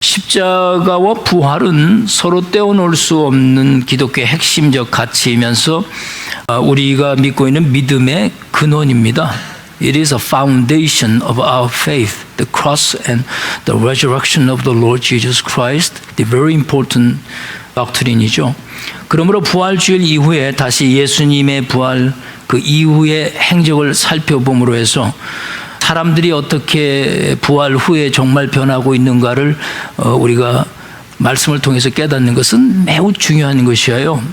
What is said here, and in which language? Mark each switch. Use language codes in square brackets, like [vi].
[ko] 십자가와 부활은 서로 떼어놓을 수 없는 기독교의 핵심적 가치이면서 우리가 믿고 있는 믿음의 근원입니다. [en] It is a foundation of our faith. The cross and the resurrection of the Lord Jesus Christ, the very important doctrine이죠. [ko] 그러므로 부활주일 이후에 다시 예수님의 부활 그 이후의 행적을 살펴봄으로 해서 사람들이 어떻게 부활 후에 정말 변하고 있는가를 우리가 말씀을 통해서 깨닫는 것은 매우 중요한 것이에요.